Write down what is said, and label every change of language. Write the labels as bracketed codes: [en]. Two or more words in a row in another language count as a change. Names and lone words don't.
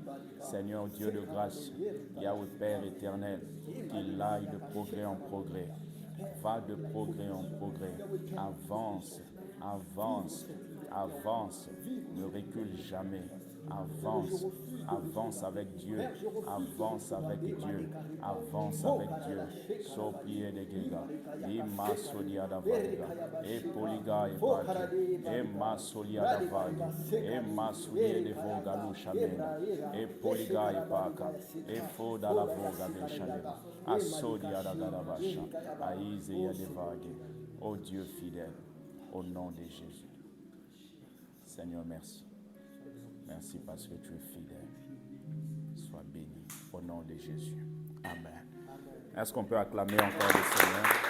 [fr] Seigneur Dieu de grâce, Yahweh Père éternel, qu'il aille de progrès en progrès. Va de progrès en progrès. Avance, avance, avance. Ne recule jamais. Avance, avance avec Dieu, avance avec Dieu, avance avec Dieu. Soplie de Gega, Ima Solia da Vaga, et Poliga et Baki, et Masolia da Vaga, et Masulie de Voga Lushamena, et Poliga et Baka, et Foda la Voga de Chaleva, Asodia da Gadavasha, Aïzea de Vague. Ô Dieu fidèle, au nom de Jésus. Seigneur, merci. Merci parce que tu es fidèle. Sois béni au nom de Jésus. Amen. Est-ce qu'on peut acclamer encore le Seigneur?